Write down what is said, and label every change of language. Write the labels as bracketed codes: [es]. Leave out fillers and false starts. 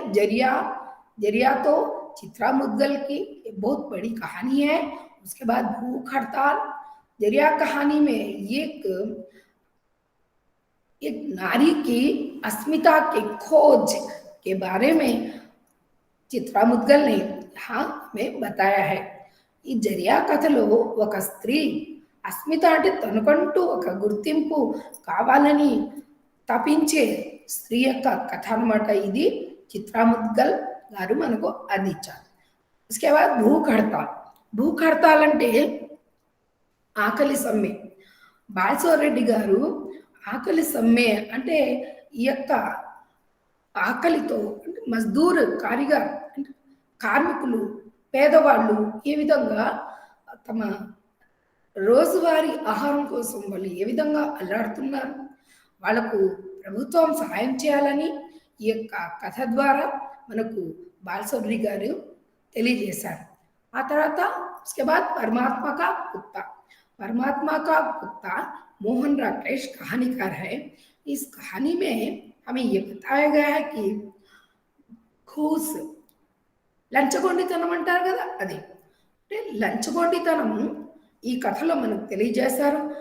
[hi] जरिया तो चित्रा मुद्गल की बहुत बड़ी कहानी है। उसके बाद भूख हड़ताल। जरिया कहानी में एक नारी की अस्मिता की खोज के बारे में चित्रा मुद्गल ने यहाँ में बताया है. [te] ఈ జరియా కథలో ఒక స్త్రీ అస్మిత అంటే తనకంటూ ఒక గుర్తింపు కావాలని తపించే స్త్రీ యొక్క కథ అన్నమాట. ఇది చిత్రా ముద్గల్ గారు మనకు అందించారు. [hi] उसके बाद [te] భూక్ హడతాల్ అంటే ఆకలి సమ్మె. బాలశౌర్ రెడ్డి గారు ఆకలి సమ్మె అంటే ఈ యొక్క ఆకలితో మజ్దూర్ కారిగర్ కార్మికులు పేదవాళ్ళు ఏ విధంగా తమ రోజువారీ ఆహారం కోసం వాళ్ళు ఏ విధంగా అల్లాడుతున్నారు, వాళ్లకు ప్రభుత్వం సహాయం చేయాలని ఈ యొక్క కథ ద్వారా మనకు బాలశౌరి గారు తెలియజేశారు. ఆ తర్వాత [hi] उसके बाद परमात्मा का कुत्ता, परमात्मा का कुत्ता मोहन राकेश कहानीकार है। इस कहानी में हमें ये बताया गया है कि घूस [te] లంచగొండితనం అంటారు కదా, అది అంటే లంచగొండితనం ఈ కథలో మనకు తెలియజేశారు.